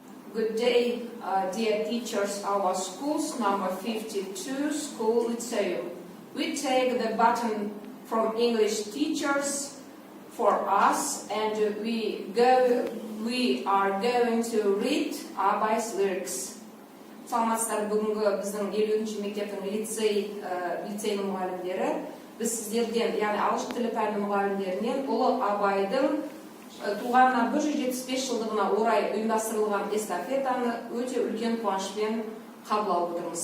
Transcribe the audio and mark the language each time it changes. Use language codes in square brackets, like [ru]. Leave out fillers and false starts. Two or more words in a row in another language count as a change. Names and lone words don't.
[en] Good day, dear teachers. Our school's number 52, School Lyceum. We take the baton from English teachers for us, and we are going to read Abbay's lyrics. [kk] Саламатсыздар, бүгінгі біздің 50-ші мектептің лицейінің мұғалімдері. Біз сіздерден, яғни ағылшын тілі пәні мұғалімдерінен ұлы Абайдың туғанына 175 жылдығына орай ұйымдастырылған эстафетаны өте үлкен қуанышпен қабылдап отырмыз.